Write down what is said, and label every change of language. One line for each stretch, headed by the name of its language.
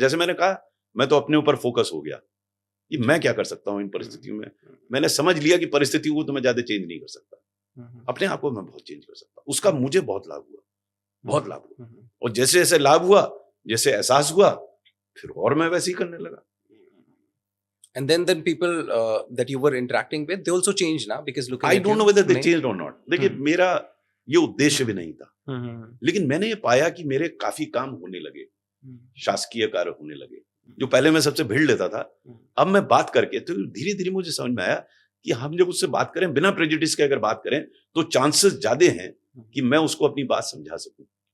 Hindi: जैसे मैंने कहा, मैं तो अपने ऊपर फोकस हो गया कि मैं क्या कर सकता हूँ इन परिस्थितियों में। मैंने समझ लिया कि परिस्थितियों को तो मैं ज्यादा चेंज नहीं कर सकता, अपने आप को मैं बहुत चेंज कर सकता। उसका मुझे बहुत लाभ हुआ, बहुत लाभ हुआ। और जैसे जैसे लाभ हुआ, जैसे एहसास हुआ, फिर और मैं वैसे ही करने लगा।
English: And then people that you were interacting with, they also changed now because looking I at don't know whether they changed or not.
Hindi: देखिए, मेरा ये उद्देश्य भी नहीं था, लेकिन मैंने ये पाया कि मेरे काफी काम होने लगे, शासकीय कार्य होने लगे। जो पहले मैं सबसे भिड़ लेता था, अब मैं बात करके तो धीरे धीरे मुझे समझ में आया कि हम जब उससे बात करें बिना प्रेजुडिस के अगर बात करें तो चांसेस ज्यादा हैं कि मैं उसको अपनी बात समझा सकूं।